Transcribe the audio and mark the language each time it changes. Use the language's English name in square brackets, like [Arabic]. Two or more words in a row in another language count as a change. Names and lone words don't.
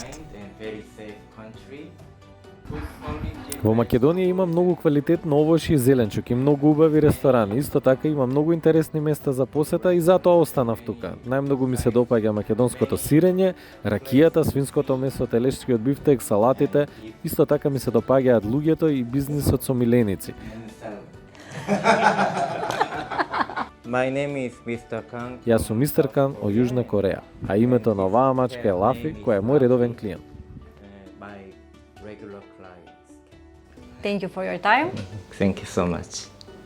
[English] and very safe country. [Macedonian] Во Македонија има многу квалитетно овошје и зеленчук и многу убави ресторани. Исто така има многу интересни места за посета и затоа останав тука. Најмногу ми се допаѓа македонското сирење, ракијата, свинското месо, телешкиот бифтек, салатите. Исто така ми се допаѓаат луѓето и бизнисот со миленици. [English] My name is Mr. Kang. [Macedonian] Јас сум Мистер Кан од Јужна Кореја, а името на оваа мачка е Лафи, која е мој редовен клиент. [English] My regular clients. Thank you for your time. Thank you so much.